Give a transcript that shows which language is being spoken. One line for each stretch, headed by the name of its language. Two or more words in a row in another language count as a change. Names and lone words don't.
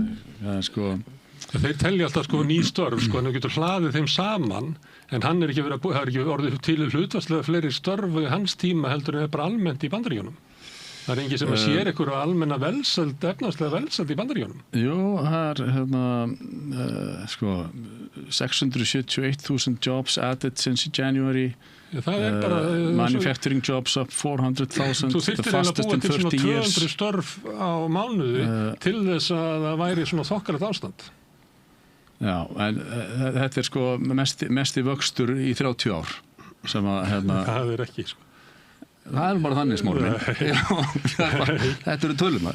Icelandic: Þeir telja alltaf sko ný störf, sko, en þú getur hlaðið þeim saman, en hann það er ekki orðið til hlutfallslega fleiri störf í hans tíma heldur en bara almennt í Bandaríkjunum. Það engin sem að sér einhverju almenna velsæld, efnahagslega velsæld í Bandaríkjunum. Jú, það er
English: 671,000 jobs added since January.
Icelandic: Það bara
English: manufacturing jobs up 400,000, the fastest in 30 years.
Icelandic: Þú þyrftir að búa til 200 störf á mánuði til þess að það væri svona þokkalegt ástand. Já, en þetta er sko mesti vöxtur í 30 ár sem að það ekki sko. Það er bara þannig Smári minn. Þetta eru tölunar.